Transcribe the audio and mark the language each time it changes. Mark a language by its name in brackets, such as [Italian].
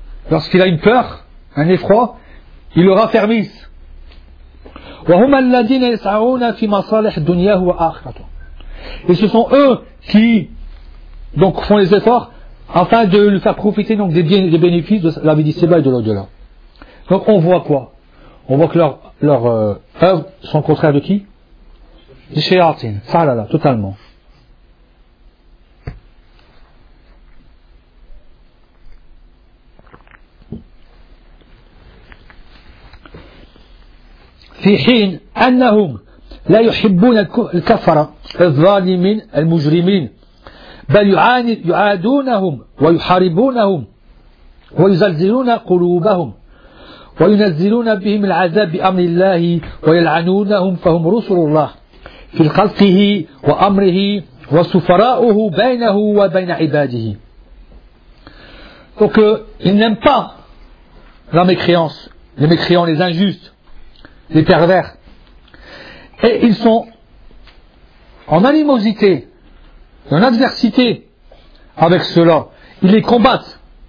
[French] Lorsqu'il a une peur, un effroi, il le raffermisse. [Arabic] وهم الذين يسعون في مصالح دنياه واخرته. [French] Et ce sont eux qui donc font les efforts afin de lui faire profiter donc des biens, des bénéfices de la vie d'ici-bas et de l'au-delà. Donc on voit quoi? On voit que leurs œuvres sont contraires de qui? Des shayatin, falala, totalement. [Arabic] في حين أنهم لا يحبون الكفرة الظالمين المجرمين بل يعادونهم ويحاربونهم ويزلزلون قلوبهم وينزلون بهم العذاب بأمر الله ويلعنونهم فهم رسل الله في خلقه وأمره وسفراؤه بينه وبين عباده. [French] Donc ils n'aiment pas la mécréance, les mécréants, les injustes, les pervers. Et ils sont en animosité, en adversité avec ceux-là. Ils les combattent.